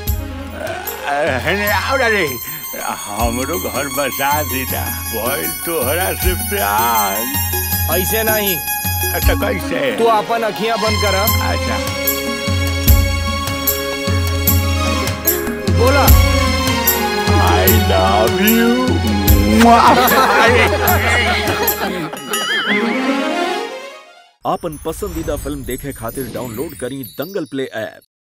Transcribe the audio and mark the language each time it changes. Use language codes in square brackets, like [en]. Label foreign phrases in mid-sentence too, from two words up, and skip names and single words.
[bho] अरे हमरो घर बसा दीदा। भइल तोहरा से प्यार। ऐसे नहीं। अच्छा कैसे? तू अपन अखियां बंद करा। अच्छा बोला। [en] I love you। [bho] आपन पसंदीदा फिल्म देखे खातिर डाउनलोड करी दंगल प्ले ऐप।